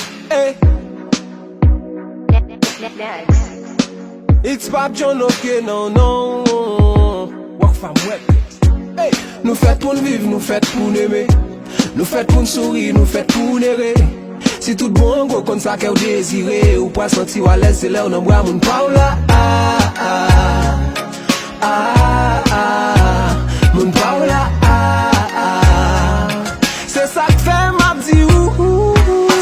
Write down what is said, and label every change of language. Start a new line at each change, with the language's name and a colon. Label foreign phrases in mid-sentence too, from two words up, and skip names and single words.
English: Hey. Next. It's Pap John, ok, non, non. Work from work. Hey.
Haitian Creole: Nou fèt pou n viv, nou fèt pou n eme. Nou fèt pou n souri, nou fèt pou n ere. Si tout bon, gwo konn sa kè ou dezire, ou pral santi ou alèz, se lè ou nan bra moun pa ou la. Ah, ah, ah, ah, ah. Moun pa ou la, ah, ah, ah. Se sa k fè m ap di ou, ou, ou.